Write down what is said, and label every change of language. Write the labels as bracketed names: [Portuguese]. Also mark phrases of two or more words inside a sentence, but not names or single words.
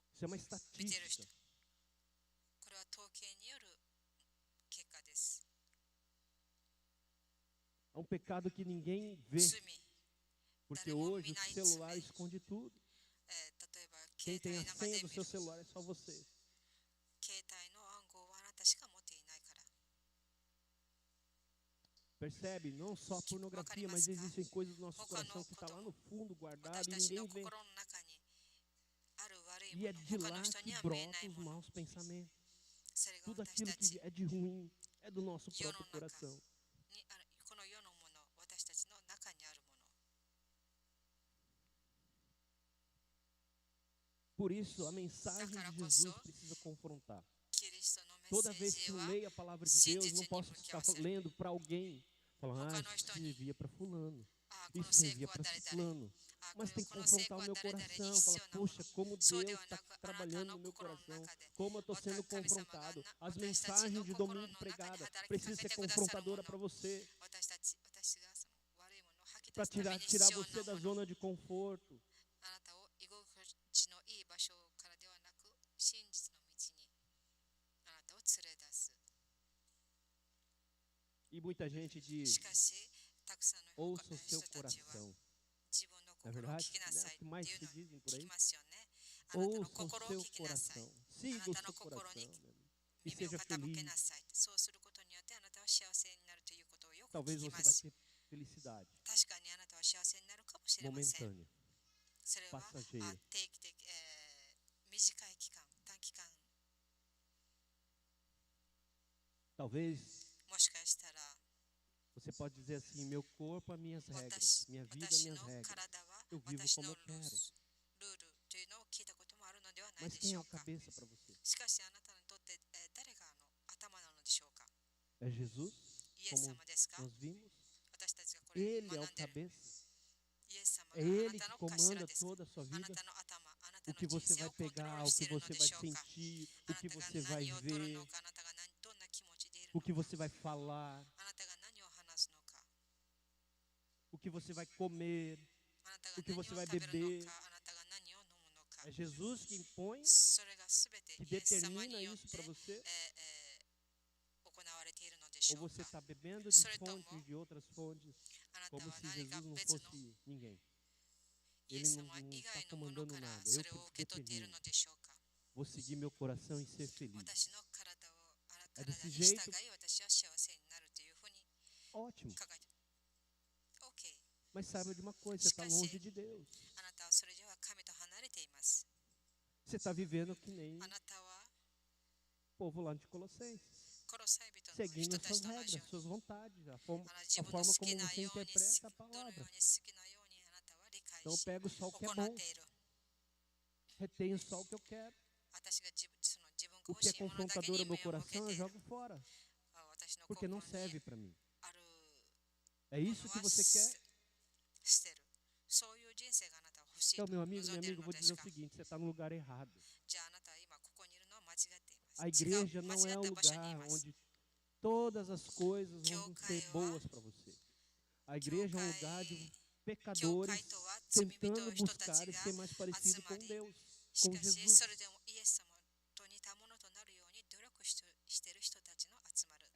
[Portuguese] Isso é uma [Japanese] 見てる人。 [Portuguese] estatística. [Japanese] これは統計による結果です。 [Portuguese] É um pecado que ninguém vê, [Japanese] 罪、 [Portuguese] porque hoje o celular esconde tudo. [Japanese] 例えば [Portuguese] Quem [Japanese] 携 [Portuguese] tem [Japanese] 帯 [Portuguese] a [Japanese] の中で [Portuguese] senha [Japanese] 見 [Portuguese] do [Japanese] る [Portuguese] seu celular é só você. [Japanese] 携帯の暗号はあなたしか持っていないから。 [Portuguese] Percebe? Não só a pornografia, mas existem coisas do nosso coração que está lá no fundo guardado [Japanese] 私 [Portuguese] e [Japanese] たち [Portuguese] ninguém [Japanese] の [Portuguese] vê. [Japanese] 心の中にある悪い [Portuguese] E [Japanese] も [Portuguese] é [Japanese] の、 [Portuguese] de [Japanese] 他 [Portuguese] lá [Japanese] の人に [Portuguese] que [Japanese] は見えな [Portuguese] brotam [Japanese] い [Portuguese] os [Japanese] もの。 [Portuguese] maus pensamentos. [Japanese] それが [Portuguese] Tudo [Japanese] 私 [Portuguese] aquilo [Japanese] たち [Portuguese] que é de ruim é do nosso [Japanese] 世の [Portuguese] próprio [Japanese] 中 [Portuguese] coração. [Japanese] にあるこの世のもの、私たちの中にあるもの。 [Portuguese] Por isso, a mensagem de Jesus precisa confrontar. [Japanese] キリストのメッ [Portuguese] Toda [Japanese] セー [Portuguese] vez que [Japanese] ジ [Portuguese] eu [Japanese] は [Portuguese] leio a palavra de Deus, não posso ficar lendo para alguém, falando, ah, isso servia para fulano, [Japanese] この [Portuguese] isso [Japanese] 聖句 [Portuguese] servia [Japanese] は [Portuguese] para [Japanese] 誰々 [Portuguese] ciclano. [Japanese] こ [Portuguese] Mas tem [Japanese] の [Portuguese] que [Japanese] 聖句 [Portuguese] confrontar [Japanese] は [Portuguese] o meu [Japanese] 誰々に [Portuguese] coração, [Japanese] 必 [Portuguese] falar, [Japanese] 要なもの。 [Portuguese] poxa, como [Japanese] そうで [Portuguese] Deus [Japanese] は [Portuguese] está [Japanese] なく、あなた [Portuguese] trabalhando [Japanese] の [Portuguese] no meu [Japanese] 心の [Portuguese] coração, [Japanese] 中で [Portuguese] como eu estou sendo [Japanese] 神様が [Portuguese] confrontado. [Japanese] な [Portuguese] As [Japanese] 私たち [Portuguese] mensagens [Japanese] の [Portuguese] de [Japanese] 心の [Portuguese] domingo [Japanese] 中に [Portuguese] pregadas [Japanese] 働きか [Portuguese] precisam [Japanese] け [Portuguese] ser [Japanese] てくださるも [Portuguese] confrontadora [Japanese] の。 [Portuguese] para você, [Japanese] 私がその悪いものを吐き出 [Portuguese] para [Japanese] すために [Portuguese] tirar [Japanese] 必要 [Portuguese] você [Japanese] な [Portuguese] da [Japanese] もの。 [Portuguese] zona de conforto. [Japanese] あなたを居心地のいい場所からではなく、真実の道にあなたを連れ出す。 [Portuguese] E muita gente [Japanese] し [Portuguese] diz, [Japanese] かし、たくさんの [Portuguese] ouça o [Japanese] 人 [Portuguese] seu [Japanese] たちは [Portuguese] coração. [Japanese] 自分の [Portuguese] Na [Japanese] 心を [Portuguese] verdade, [Japanese] 聞きな [Portuguese] né, [Japanese] さい [Portuguese] o [Japanese] って [Portuguese] que [Japanese] いうの [Portuguese] mais [Japanese] を [Portuguese] se dizem por [Japanese] 聞 [Portuguese] aí? [Japanese] きますよね。あなたの [Portuguese] Ouça o [Japanese] 心を [Portuguese] seu [Japanese] 聞きなさい。 [Portuguese] coração. [Japanese] あ [Portuguese] Siga [Japanese] な [Portuguese] o [Japanese] たの [Portuguese] seu [Japanese] 心に [Portuguese] coração, meu amigo. E [Japanese] 耳を [Portuguese] seja [Japanese] 傾け [Portuguese] feliz. [Japanese] なさい。そうすることによってあなたは幸せになるということをよく [Portuguese] Talvez [Japanese] 聞き [Portuguese] você [Japanese] ま [Portuguese] vai [Japanese] す。 [Portuguese] ter felicidade [Japanese] 確かにあなたは幸せになるかもしれません。 [Portuguese] momentânea, [Japanese] それは [Portuguese] passageira. [Japanese] 定期的、短い期間、短期間。 [Portuguese] Talvez [Japanese] もしかしたら [Portuguese] você pode dizer assim, meu corpo, as minhas regras, [Japanese] 私 [Portuguese] minha vida, [Japanese] 私 [Portuguese] minhas [Japanese] の [Portuguese] regras. [Japanese] 体は [Portuguese] Eu vivo [Japanese] 私 [Portuguese] como [Japanese] の [Portuguese] eu [Japanese] ル [Portuguese] quero. [Japanese] ールというのを聞いたこともあるのではない [Portuguese] Mas [Japanese] で [Portuguese] quem [Japanese] し [Portuguese] é [Japanese] ょ [Portuguese] o [Japanese] うか。 [Portuguese] cabeça para você? [Japanese] しかしあなたにとって誰が頭なのでしょうか。 [Portuguese] É Jesus, [Japanese] イエス [Portuguese] como [Japanese] 様ですか。 [Portuguese] nós vimos. [Japanese] 私たちがこれ [Portuguese] Ele é [Japanese] 学 [Portuguese] o [Japanese] んでいる [Portuguese] cabeça. [Japanese] イエス様 [Portuguese] É [Japanese] があ [Portuguese] Ele [Japanese] なた [Portuguese] que [Japanese] の頭 [Portuguese] comanda [Japanese] ですか。 [Portuguese] toda a sua [Japanese] あ [Portuguese] vida. [Japanese] なたの頭、あなた [Portuguese] O [Japanese] の [Portuguese] que [Japanese] 人 [Portuguese] você [Japanese] 生 [Portuguese] vai [Japanese] をコントロー [Portuguese] pegar, [Japanese] ル [Portuguese] o [Japanese] して [Portuguese] que [Japanese] いるの [Portuguese] você [Japanese] で [Portuguese] vai [Japanese] しょうか。 [Portuguese] sentir, [Japanese] あ [Portuguese] o [Japanese] な [Portuguese] que [Japanese] たが [Portuguese] você vai [Japanese] 何を取る [Portuguese] ver, [Japanese] のか、あなたがどんな気持ちでいる [Portuguese] o [Japanese] の [Portuguese] que [Japanese] か、 [Portuguese] você vai falar, [Japanese] あなたが何を話すのか、 [Portuguese] o que você vai comer. [Japanese] あなたが [Portuguese] O que [Japanese] 何を [Portuguese] você vai [Japanese] 食べるの [Portuguese] beber. [Japanese] か、あなたが何を飲むのか。 [Portuguese] É Jesus que impõe, [Japanese] それがすべて [Portuguese] que [Japanese] イエス様 [Portuguese] determina [Japanese] によっ [Portuguese] isso [Japanese] て [Portuguese] para você? [Japanese] 行われているのでし [Portuguese] Ou [Japanese] ょう [Portuguese] você [Japanese] か。 [Portuguese] está bebendo de [Japanese] それとも [Portuguese] fontes de outras fontes, [Japanese] あなた [Portuguese] como [Japanese] は [Portuguese] se [Japanese] 何か [Portuguese] Jesus não [Japanese] 別の [Portuguese] fosse ninguém? [Japanese] イエ [Portuguese] Ele [Japanese] ス [Portuguese] não [Japanese] 様以 [Portuguese] está [Japanese] 外のもの [Portuguese] comandando [Japanese] から [Portuguese] nada. [Japanese] そ [Portuguese] Eu [Japanese] れを [Portuguese] que [Japanese] 受け取っている [Portuguese] determino. [Japanese] のでしょうか。 [Portuguese] Vou seguir meu coração e ser feliz. [Japanese] 私の体を [Portuguese] É [Japanese] 体 [Portuguese] desse [Japanese] に従 [Portuguese] jeito. [Japanese] い私は幸せになるというふうに [Portuguese] Ótimo. [Japanese] 考えて。OK。 [Portuguese] Mas saiba de uma coisa, você está longe de Deus. [Japanese] あなたはそれでは神と離れています。 [Portuguese] Você está vivendo que nem [Japanese] あなたは [Portuguese] o povo lá de Colossenses, [Japanese] コロサイ人の [Portuguese] seguindo [Japanese] 人た [Portuguese] suas [Japanese] ちと同じ [Portuguese] regras, [Japanese] ように [Portuguese] suas vontades, a [Japanese] 自 [Portuguese] forma [Japanese] 分の好 [Portuguese] como [Japanese] きな [Portuguese] você [Japanese] ように [Portuguese] interpreta a [Japanese] どのよう [Portuguese] palavra. [Japanese] に好きなようにあなたは理解 [Portuguese] Então eu [Japanese] し [Portuguese] pego só o que é [Japanese] 行 [Portuguese] bom, [Japanese] っている。 [Portuguese] retenho só o que eu quero. [Japanese] 私がその自分が [Portuguese] O [Japanese] 欲 [Portuguese] que é [Japanese] しいものだけ [Portuguese] confrontador [Japanese] に [Portuguese] ao [Japanese] 目 [Portuguese] meu [Japanese] を向け [Portuguese] coração, [Japanese] て [Portuguese] eu [Japanese] いる。 [Portuguese] jogo fora, [Japanese] 私の [Portuguese] porque [Japanese] 心 [Portuguese] não [Japanese] に [Portuguese] serve para mim. [Japanese] ある [Portuguese] É [Japanese] も [Portuguese] isso [Japanese] の [Portuguese] que [Japanese] は [Portuguese] você quer? [Japanese] 捨てる。そういう人生があなたは欲しいと [Portuguese] Então, meu [Japanese] 望 [Portuguese] amigo, [Japanese] ん [Portuguese] minha [Japanese] でいる [Portuguese] amiga, eu [Japanese] の [Portuguese] vou [Japanese] で [Portuguese] dizer [Japanese] す [Portuguese] o [Japanese] か。 [Portuguese] seguinte: você está no lugar errado. [Japanese] じゃああなたは今ここにいるのは間違っています。 [Portuguese] A [Japanese] 違う [Portuguese] igreja [Japanese] 間 [Portuguese] não [Japanese] 違 [Portuguese] é [Japanese] っ [Portuguese] o [Japanese] た場所にい [Portuguese] lugar [Japanese] ます。 [Portuguese] onde todas as coisas vão [Japanese] Kyokai [Portuguese] ser [Japanese] wa- [Portuguese] boas para você. A igreja é um lugar de pecadores [Japanese] 教会とは罪人 [Portuguese] tentando [Japanese] hito [Portuguese] buscar [Japanese] tachi [Portuguese] e [Japanese] ga [Portuguese] ser mais parecido com [Japanese] atsumari, [Portuguese] Deus, [Japanese] し [Portuguese] com [Japanese] かし [Portuguese] Jesus. [Japanese] それでもイエス様と似たものとなるように努力している人たちの集まると